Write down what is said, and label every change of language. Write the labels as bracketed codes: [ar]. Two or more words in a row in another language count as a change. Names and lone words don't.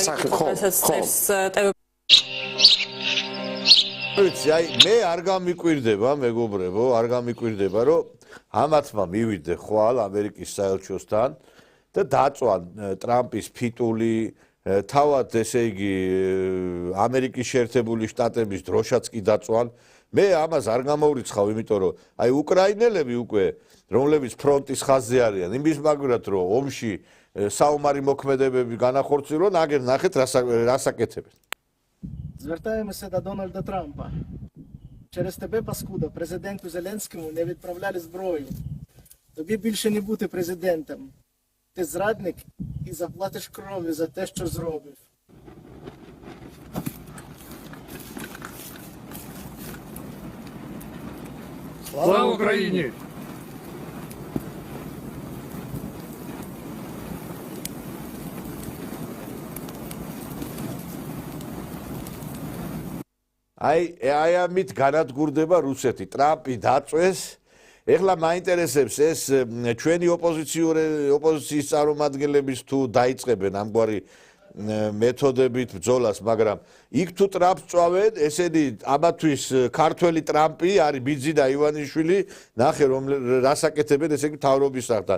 [ka] აი მე არ გამიკვირდება, მეგობრებო, არ გამიკვირდება, რომ ამათმა მივიდე ხვალ ამერიკის საელჩოსთან და დაწვან ტრამპის ფიტული თავად ესე იგი ამერიკის შეერთებული შტატების დროშაც კი დაწვან. მე ამას არ გამოვრიცხავ, იმიტომ რომ აი უკრაინელები უკვე რომლებიც ფრონტის ხაზზე არიან, იმის მაგვრად რომ ომში საომარი მოქმედებები განახორციელონ, აგერ ნახეთ რას აკეთებენ. [uk] Звертаемся до Дональда Трампа. Через тебе, паскуда, президенту Зеленському не відправляли зброю. Тобі більше не бути президентом. Ти зрадник і заплатиш кров'ю за те, що зробив. Слава Україні! [ka] აი ამით განადგურდება რუსეთი. ტრამპი დაწვეს. ეხლა მაინტერესებს ეს ჩვენი ოპოზიციის წარმომადგენლების თუ დაიწყებენ ამგვარი მეთოდებით ბრძოლას, მაგრამ იქ თუ ტრამპს წვავენ, ესენი ამათვის ქართველი ტრამპი არის ბიძი და ივანიშვილი, ნახე რომ რას აკეთებენ, ესე იგი მთავრობის სახთან.